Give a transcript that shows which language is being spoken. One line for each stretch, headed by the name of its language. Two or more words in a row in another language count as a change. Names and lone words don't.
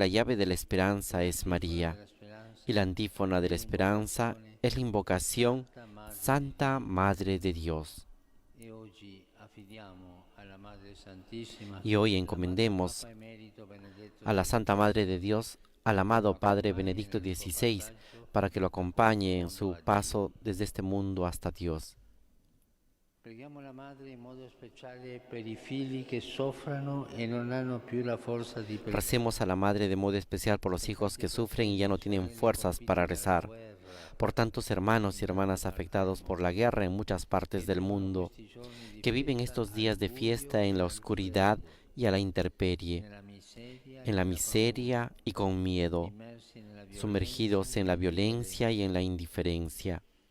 Italian: Maria.
Spanish: llave de la esperanza
Italian: E
Spanish: es
Italian: l'antifona
Spanish: María.
Italian: della
Spanish: Y
Italian: speranza
Spanish: la antífona de
Italian: è
Spanish: la esperanza
Italian: l'invocazione
Spanish: es la invocación
Italian: Santa Madre di
Spanish: Santa
Italian: Dio.
Spanish: Madre de Dios.
Italian: E oggi affidiamo alla Madre Santissima,
Spanish: Y hoy
Italian: l'amato
Spanish: encomendemos
Italian: Papa Emerito Benedetto
Spanish: a la Santa
Italian: XVI,
Spanish: Madre de Dios, al
Italian: che lo
Spanish: amado Padre
Italian: accompagni
Spanish: Benedicto
Italian: nel suo
Spanish: XVI,
Italian: passaggio
Spanish: para que lo
Italian: da questo
Spanish: acompañe en
Italian: mondo
Spanish: su
Italian: a Dio.
Spanish: paso desde este mundo hasta Dios.
Italian: Preghiamo la Madre in modo speciale per i figli che soffrono e non hanno più la forza di pregare.
Spanish: Recemos a la Madre de modo especial por los hijos que sufren y ya no tienen fuerzas para rezar, por tantos hermanos y hermanas afectados por la guerra en muchas partes del mundo, que viven estos días de fiesta en la oscuridad y a la intemperie, en la miseria y con miedo, sumergidos en la violencia y en la indiferencia.